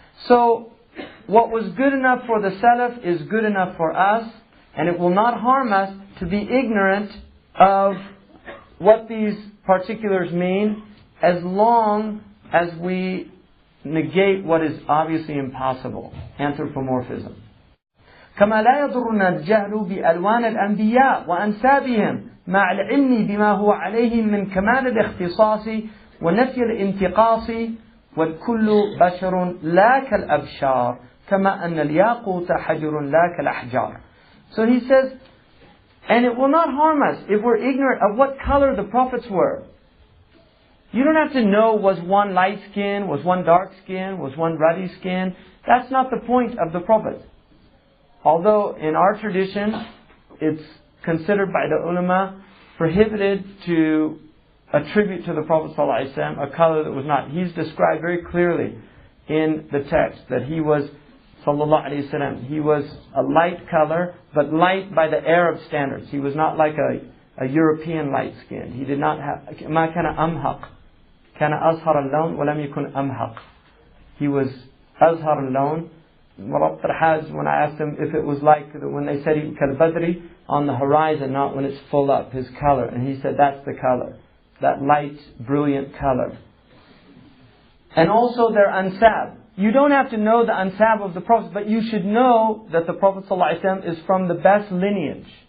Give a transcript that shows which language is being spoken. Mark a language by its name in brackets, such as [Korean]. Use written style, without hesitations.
[English] So, what was good enough for the Salaf is good enough for us, and it will not harm us to be ignorant of what these particulars mean, as long as we negate what is obviously impossible, anthropomorphism. [Arabic] كما لا يضرنا الجهل بألوان الأنبياء وأنسابهم مع العلم بما هو عليه من كمال الاختصاص ونفي الانتقاص والكل بشر لا كالأبشار كما أن الياقوت حجر لا كالأحجار. [English] So he says, and it will not harm us if we're ignorant of what color the prophets were. You don't have to know, was one light skin, was one dark skin, was one ruddy skin. That's not the point of the prophet. Although in our tradition, it's considered by the ulama prohibited to attribute to the Prophet ﷺ a color that was not. He's described very clearly in the text that he was, sallallahu alaihi wasallam, he was a light color, but light by the Arab standards. He was not like a European light skin. He did not have, [Arabic] ما كان أمهق, كان أزهر اللون ولم يكن أمهق. [English] He was [Arabic] أزهر اللون. [English] When I asked him if it was like when they said Kal-Badri, on the horizon, not when it's full up, his color. And he said that's the color, that light, brilliant color. And also their ansab. You don't have to know the ansab of the Prophet, but you should know that the Prophet ﷺ is from the best lineage.